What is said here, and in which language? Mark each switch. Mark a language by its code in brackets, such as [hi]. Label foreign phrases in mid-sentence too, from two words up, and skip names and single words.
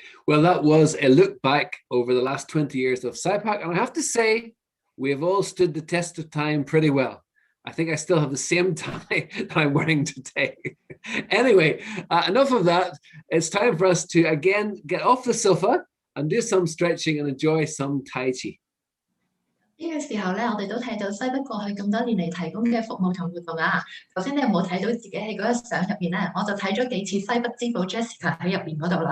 [en] Well, that was a look back over the last 20 years of SIPAC, and I have to say, we have all stood the test of time pretty well. I think I still have the same tie that I'm wearing today. Anyway, enough of that. It's time for us to again get off the sofa and do some stretching and enjoy some Tai Chi. [yue] 呢個時候咧，我哋都睇到西北過去咁多年嚟提供嘅服務同活動啊。頭先你有冇睇到自己喺嗰一相入邊咧？我就睇咗幾次西北之寶 Jessica 喺入邊嗰度啦。